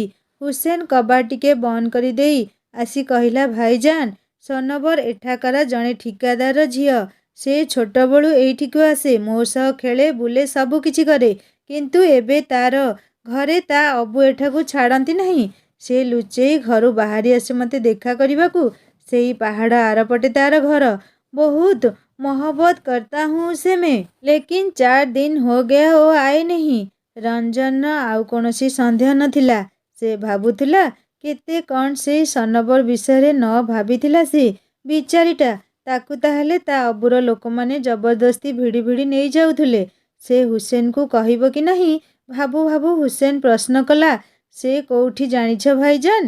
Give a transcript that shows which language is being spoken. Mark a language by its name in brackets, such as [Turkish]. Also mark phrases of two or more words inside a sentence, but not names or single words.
[Odia] ହୁସେନ କବାଟ ଟିକେ ବନ୍ଦ କରିଦେଇ ଆସି କହିଲା ଭାଇଜାନ ସନବର ଏଠାକାର ଜଣେ ଠିକାଦାରର ଝିଅ। ସେ ଛୋଟବେଳୁ ଏଇଠିକୁ ଆସେ, ମୋ ସହ ଖେଳେ ବୁଲେ ସବୁ କିଛି କରେ। କିନ୍ତୁ ଏବେ ତାର ଘରେ ତା ଅବୁ ଏଠାକୁ ଛାଡ଼ନ୍ତି ନାହିଁ। ସେ ଲୁଚେଇ ଘରୁ ବାହାରି ଆସେ ମୋତେ ଦେଖା କରିବାକୁ। ସେଇ ପାହାଡ଼ ଆରପଟେ ତାର ଘର। [Hindi] ବହୁତ मोहब्बत करता हूँ उसे मैं, लेकिन 4 दिन हो गया वो आए नहीं। [Odia] ରଞ୍ଜନର ଆଉ କୌଣସି ସନ୍ଦେହ ନଥିଲା। ସେ ଭାବୁଥିଲା କେତେ କ'ଣ ସେଇ ସନବର ବିଷୟରେ ନ ଭାବିଥିଲା ସେ। ବିଚାରୀଟା, ତାକୁ ତାହେଲେ ତା ଅବୁର ଲୋକମାନେ ଜବରଦସ୍ତି ଭିଡ଼ି ଭିଡ଼ି ନେଇଯାଉଥିଲେ। ସେ ହୁସେନକୁ କହିବ କି ନାହିଁ ଭାବୁ ଭାବୁ ହୁସେନ ପ୍ରଶ୍ନ କଲା ସେ କୋଉଠି ଜାଣିଛ ଭାଇଜାନ?